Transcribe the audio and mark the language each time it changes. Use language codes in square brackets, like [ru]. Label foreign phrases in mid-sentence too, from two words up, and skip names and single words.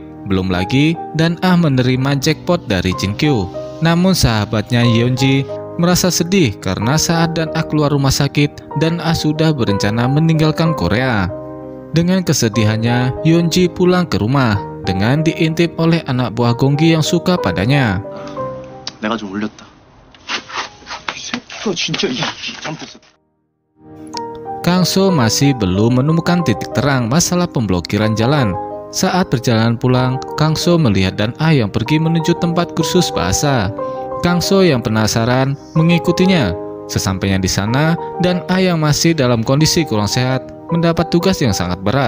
[id] Belum lagi, Dan Ah menerima jackpot dari Jin Kyu. Namun sahabatnya Yeonji merasa sedih karena saat Dan Ah keluar rumah sakit, Dan Ah sudah berencana meninggalkan Korea. Dengan kesedihannya, Yeonji pulang ke rumah dengan diintip oleh anak buah Gonggi yang suka padanya. [ko] 내가 좀 올렸다. 이 새끼가 진짜 이 잘못했어. [id] Kang So masih belum menemukan titik terang masalah pemblokiran jalan. Saat perjalanan pulang, Kang So melihat Dan Ah yang pergi menuju tempat kursus bahasa. Kang So yang penasaran mengikutinya. Sesampainya di sana, Dan Ah yang masih dalam kondisi kurang sehat mendapat tugas yang sangat berat.